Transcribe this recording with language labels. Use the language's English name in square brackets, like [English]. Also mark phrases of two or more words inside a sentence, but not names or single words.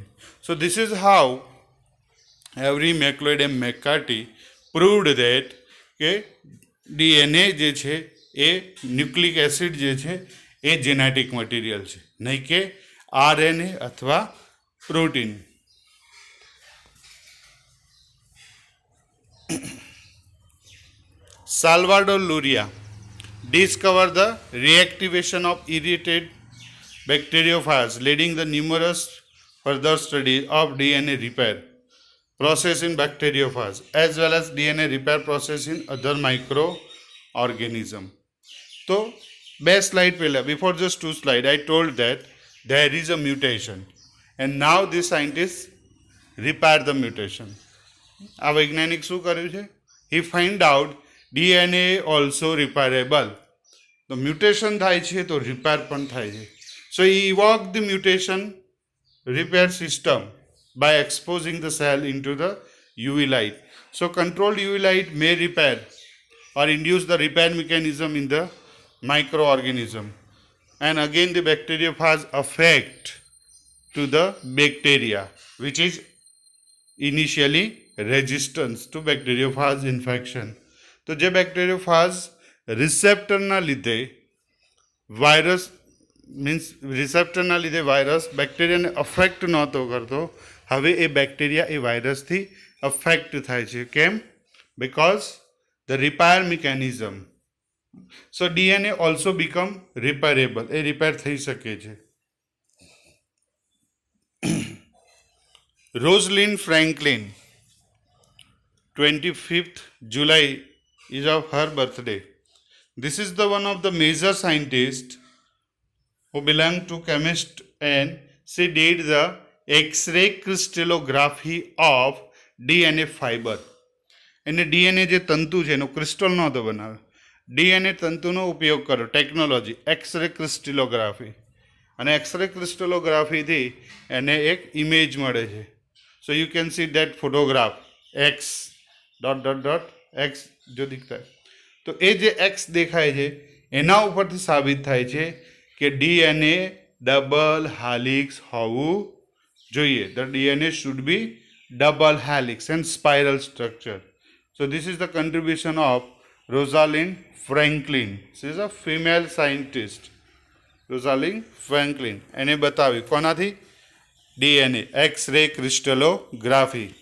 [English] So this is how every, MacLeod and McCarty proved that [Gujarati] કે ડીએનએ જે છે એ ન્યુક્લિક એસિડ જે છે એ જેનેટિક મટીરિયલ છે, નહીં કે આરએનએ અથવા પ્રોટીન. [English] સાલ્વાડોર લુરિયા discovered the reactivation of irritated bacteriophages, leading the numerous further studies of DNA repair process in bacteriophages as well as DNA repair process in other microorganisms. So, best slide પહેલા, before just two slide, I told that there is a mutation and now the scientists repair the mutation. [Gujarati] આ વૈજ્ઞાનિક શું કર્યું છે? [English] He find out DNA also repairable. [Gujarati] તો મ્યુટેશન થાય છે તો રિપેર પણ થાય છે. [English] સો he evoked the mutation repair system by exposing the cell into the UV light. So controlled UV light may repair or induce the repair mechanism in the microorganism. And again the bacteriophage affect to the bacteria which is initially resistance to bacteriophage infection. [Gujarati] તો જે બેક્ટેરિયોફાજ રિસેપ્ટરના લીધે વાયરસ બેક્ટેરિયાને અફેક્ટ નહોતો કરતો, હવે એ બેક્ટેરિયા એ વાયરસથી અફેક્ટ થાય છે. [English] Why? Because the repair mechanism. So DNA also become repairable, [Gujarati] એ રિપેર થઈ શકે છે. [English] Rosalind Franklin, 25th July is of her birthday. This is the one of the major scientists who belong to chemist, and she did the X-ray crystallography of DNA fiber. [Gujarati] એને ડીએનએ જે તંતુ છે એનો ક્રિસ્ટલ નહોતો બનાવ્યો, ડીએનએ તંતુનો ઉપયોગ કર્યો, ટેકનોલોજી એક્સરે ક્રિસ્ટલોગ્રાફી, અને એક્સરે ક્રિસ્ટલોગ્રાફીથી એને એક ઇમેજ મળે છે. [English] So you can see that photograph X dot dot dot X [Hindi] जो दीखता, [Gujarati] તો એ જે એક્સ દેખાય છે એના ઉપરથી સાબિત થાય છે કે ડીએનએ ડબલ હેલિક્સ હોવું જોઈએ. [English] The DNA should be double helix and spiral structure. So this is the contribution of Rosalind Franklin. She is a female scientist. Rosalind Franklin. [Gujarati] એને બતાવી કોનાથી? [English] DNA, X-ray crystallography.